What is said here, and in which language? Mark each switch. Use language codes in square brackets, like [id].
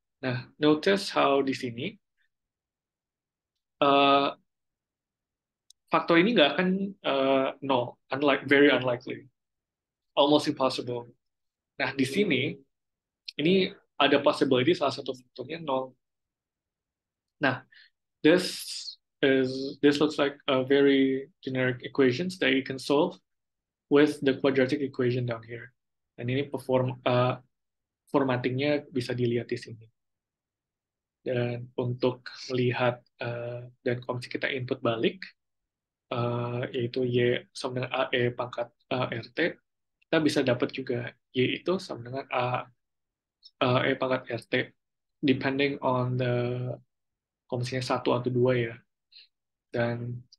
[id] Nah, notice how di sini uh, faktor ini nggak akan nol, [en] very unlikely, almost impossible. [id] Nah, di sini ini ada possibility salah satu faktornya nol. [en] Nah, this looks like a very generic equations that you can solve with the quadratic equation down here. [id] Dan ini formattingnya bisa dilihat di sini. Dan untuk melihat dan kalau kita input balik, yaitu Y sama dengan AE pangkat RT, kita bisa dapat juga Y itu sama dengan E pangkat RT, depending on the kalau misalnya 1 atau 2 ya. Dan